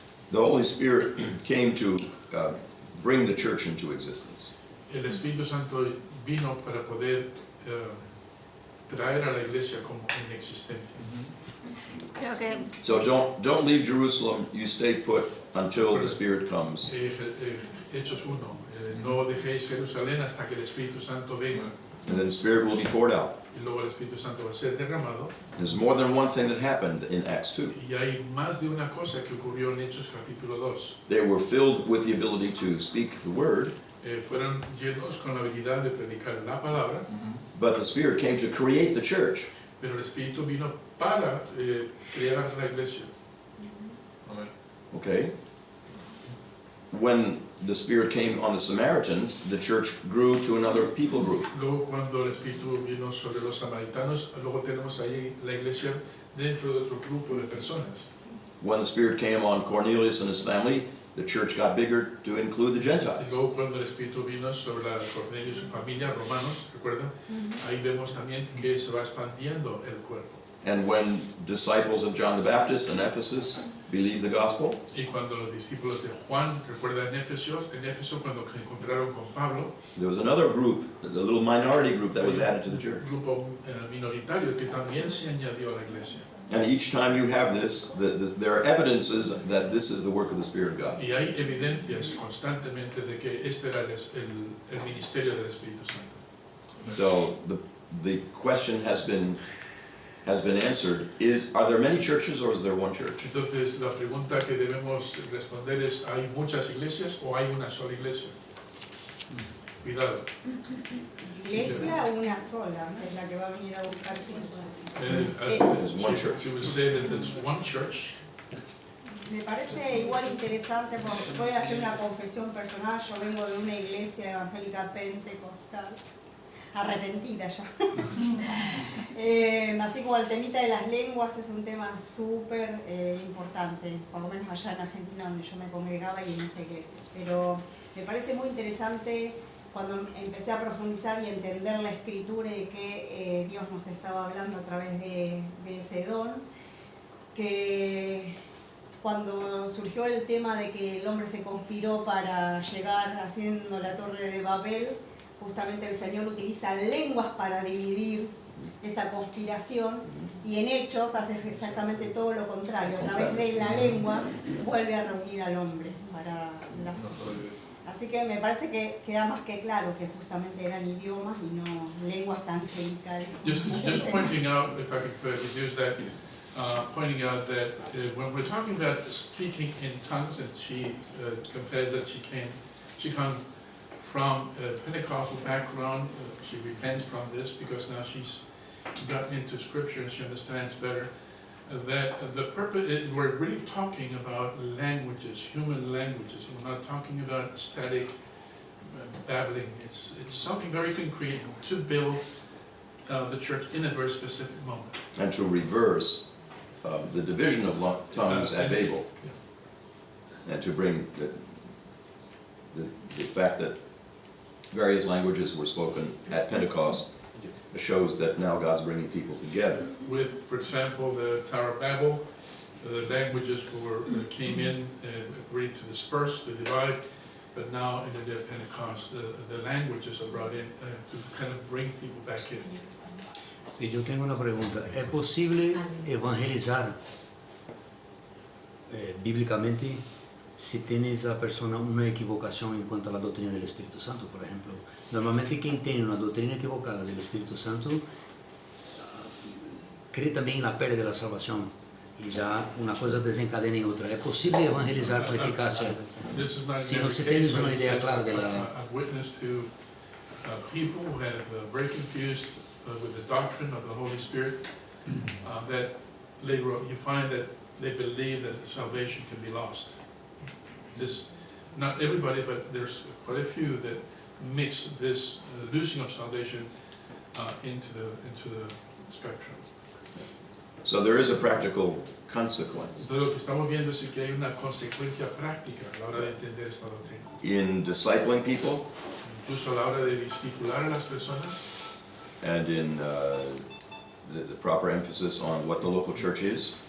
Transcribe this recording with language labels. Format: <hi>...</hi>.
<en>The Holy Spirit came to bring the church into existence.</en> <es>El Espíritu Santo vino para poder traer a la iglesia como inexistente. Creo que</es> <en>So don't leave Jerusalem, you stay put until the Spirit comes.</en> <es>Hechos 1, no dejéis Jerusalén hasta que el Espíritu Santo venga,</es> <en>And then the Spirit will be poured out.</en> <es>y luego el Espíritu Santo va a ser derramado.</es> <en>There's more than one thing that happened in Acts 2.</en> <es>Y hay más de una cosa que ocurrió en Hechos capítulo 2.</es> <en>They were filled with the ability to speak the word,</en> <es>Fueron llenos con la habilidad de predicar la palabra,</es> <en>but the Spirit came to create the church.</en> <es>pero el Espíritu vino para crear la iglesia. Amén.</es> <en>Okay? When the Spirit came on the Samaritans, the church grew to another people group.</en> <es>Luego cuando el Espíritu vino sobre los samaritanos, luego tenemos ahí la iglesia dentro de otro grupo de personas.</es> <en>When the Spirit came on Cornelius and his family, the church got bigger to include the</en> <es>Y</es> <en>Gentiles.</en> <es>luego cuando el Espíritu vino sobre Cornelio y su familia, romanos, ¿recuerdan? Ahí vemos también que se va expandiendo el cuerpo.</es> <en>And when disciples of John the Baptist in Ephesus believed the gospel,</en> <es>Y cuando los discípulos de Juan, ¿recuerdan en Éfeso cuando se encontraron con Pablo?</es> <en>there was another group, a little minority group that was added to the church.</en> <es>Un grupo minoritario que también se añadió a la iglesia.</es> <en>And each time you have this, there are evidences that this is the work of the Spirit of God.</en> <es>Y hay evidencias constantemente de que este era el ministerio del Espíritu Santo.</es> <en>So the question has been answered. Are there many churches or is there one church?</en> <es>Entonces la pregunta que debemos responder es, ¿hay muchas iglesias o hay una sola iglesia? Cuidado. Iglesia una sola es la que va a venir a buscar gente.</es> <en>There's one church. She will say that there's one church.</en> <es>Me parece igual interesante, porque voy a hacer una confesión personal. Yo vengo de una iglesia evangélica pentecostal, arrepentida ya. Así como el temita de las lenguas es un tema súper importante, por lo menos allá en Argentina donde yo me congregaba y en esa iglesia. Pero me parece muy interesante cuando empecé a profundizar y entender la escritura y de que Dios nos estaba hablando a través de ese don, que cuando surgió el tema de que el hombre se conspiró para llegar haciendo la torre de Babel, justamente el Señor utiliza lenguas para dividir esa conspiración, y en Hechos hace exactamente todo lo contrario. A través de la lengua vuelve a reunir al hombre para la Así que me parece que queda más que claro que justamente eran idiomas y no lenguas angelicales.</es> <en>Just pointing out, if I could use that, pointing out that when we're talking about speaking in tongues, and she confessed that she comes from a Pentecostal background, she repents from this because now she's gotten into scripture and she understands better that the purpose, we're really talking about languages, human languages. We're not talking about static babbling. It's something very concrete to build the church in a very specific moment. And to reverse the division of tongues at Babel. Yeah. And to bring the fact that various languages were spoken at Pentecost shows that now God's bringing people together. With, for example, the Tower of Babel, the languages came in and agreed to disperse, to divide, but now in the day of Pentecost, the languages are brought in to kind of bring people back in.</en> <es>Sí, yo tengo una pregunta. ¿Es posible evangelizar bíblicamente si tiene esa persona una equivocación en cuanto a la doctrina del Espíritu Santo, por ejemplo? Normalmente quien tiene una doctrina equivocada del Espíritu Santo cree también en la pérdida de la salvación y ya una cosa desencadena en otra. ¿Es posible evangelizar con eficacia si no se tiene una idea clara de la...</es> <en>I've witnessed to people who have very confused with the doctrine of the Holy Spirit, that later on you find that they believe that salvation can be lost. This, not everybody, but there's quite a few that mix this losing of salvation into the spectrum. So there is a practical consequence</en> <es>Entonces lo que estamos viendo es que hay una consecuencia práctica a la hora de entender esta doctrina.</es> <en>in discipling people</en> <es>Incluso a la hora de discipular a las personas</es> <en>and in the proper emphasis on what the local church is.</en>